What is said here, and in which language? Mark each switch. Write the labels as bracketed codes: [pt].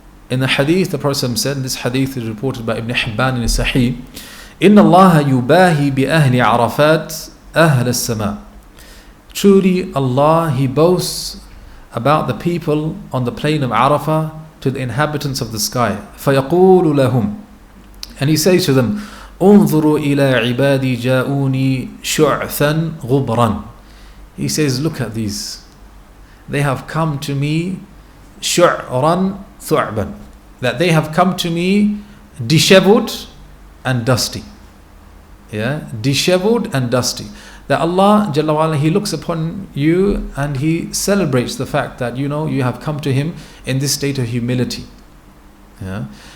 [en] In the hadith, the Prophet said, this hadith is reported by Ibn Hibban in Sahih, Inna Allah yubahi bi ahli Arafat ahl as-sama. Truly Allah, He boasts about the people on the plain of Arafah to the inhabitants of the sky. [ar] فَيَقُولُ لَهُمْ, and He says to them, انظروا إلى عبادي جاءوني شعثا غبرا. [en] He says, look at these. They have come to me شعرا ثعبا, that they have come to me disheveled and dusty. Yeah, disheveled and dusty. That Allah Jalla wa Ala, He looks upon you and He celebrates the fact that you have come to Him in this state of humility. Yeah.